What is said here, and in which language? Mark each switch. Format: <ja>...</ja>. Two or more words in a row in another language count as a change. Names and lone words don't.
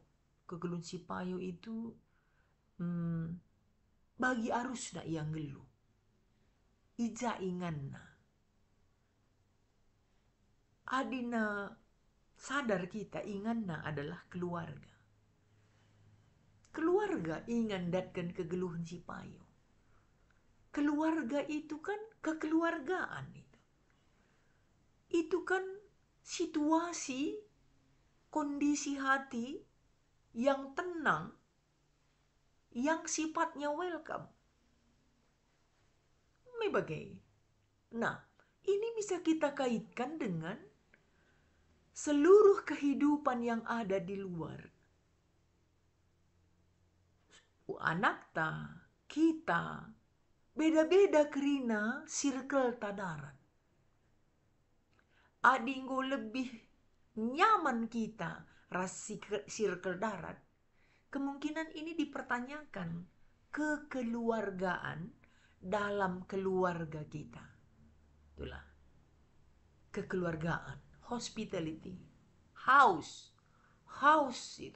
<btx>Kegeluhan si payo itu bagi arus na yang gelu. Ija inganna. Adina sadar kita inganna adalah keluarga. Keluarga ingan datkan kegeluhan si payo.</btx> <id>Keluarga itu kan kekeluargaan itu. Itu kan situasi, kondisi hati yang tenang, yang sifatnya welcome.</id> <btx>Mebagai.</btx> <id>Nah, ini bisa kita kaitkan dengan seluruh kehidupan yang ada di luar.</id> <btx>Anak ta, kita, beda-beda kerina circle tadaran. Adinggo lebih nyaman kita ras circle darat.</btx> <id>Kemungkinan ini dipertanyakan kekeluargaan dalam keluarga kita. Itulah kekeluargaan, hospitality, house itu.</id>